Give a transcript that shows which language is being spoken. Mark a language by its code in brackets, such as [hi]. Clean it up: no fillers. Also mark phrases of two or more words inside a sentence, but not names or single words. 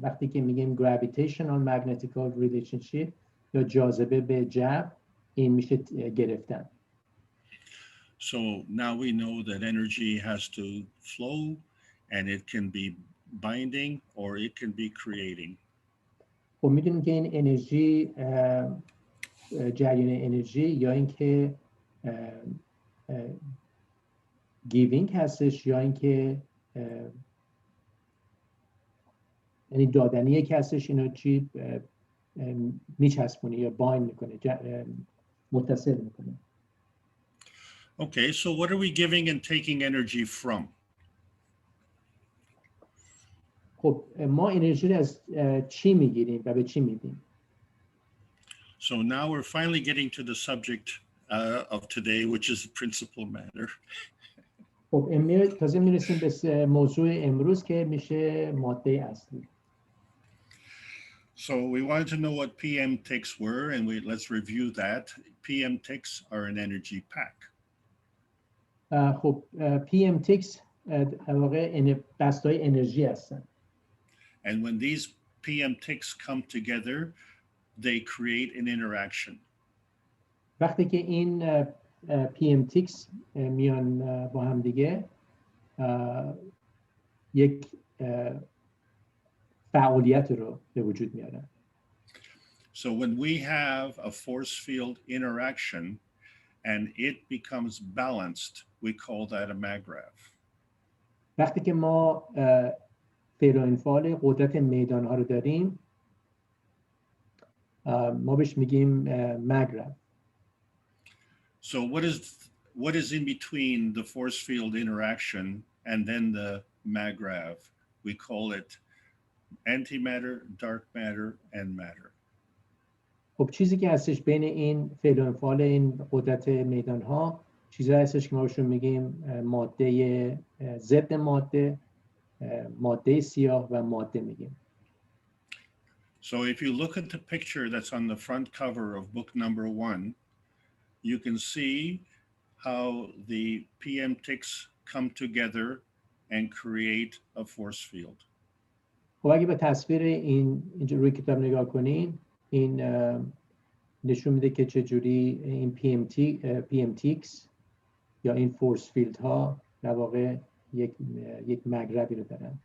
[fa] وقتی که میگیم [en] gravitational magnetical relationship [fa] یا جاذبه به جذب این میشه گرفتن. [en] So now we know that energy has to flow and it can be binding or it can be creating. [fa] خب میدونیم که این انرژی جریان انرژی یا اینکه گیوینگ هستش یا اینکه یعنی دادنیه که هستش اینو چی میچسبونه یا بایند میکنه متصل میکنه. [en] Okay, so what are we giving and taking energy from? [fa] خب ما انرژی رو از چی میگیریم و به چی میدیم؟ [en] So now we're finally getting to the subject of today, which is the principal matter. [fa] خب تازه میرسیم به موضوع امروز که میشه ماده اصلی. [en] So we wanted to know what PM ticks were, and let's review that. PM ticks are an energy pack. [fa] خب PM ticks در واقع دستای انرژی هستن. [en] And when these PM ticks come together, they create an interaction. [fa] وقتی که این PM ticks میان با هم دیگه یک فعالیت رو به وجود میارن. [en] So when we have a force field interaction and it becomes balanced, we call that a maggrav. [fa] وقتی که ما فعل و انفعال قدرت میدان ها رو داریم ما بهش میگیم مگرف. [en] So what is in between the force field interaction and then the maggrav? We call it antimatter, dark matter, and matter. [fa] خب چیزی که هستش بین این فعل و انفعال این قدرت میدان ها چیزی هستش که ما بهشون میگیم ماده ضد ماده ماده سیاه و ماده میگیم. [en] So if you look at the picture that's on the front cover of book number 1, you can see how the PM ticks come together and create a force field. [fa] خب اگه به تصویر اینجا روی کتاب نگاه کنین، این نشون میده که چجوری این PM ticks یا این [en] force field [fa] ها در واقع یک مگربی رو دارن.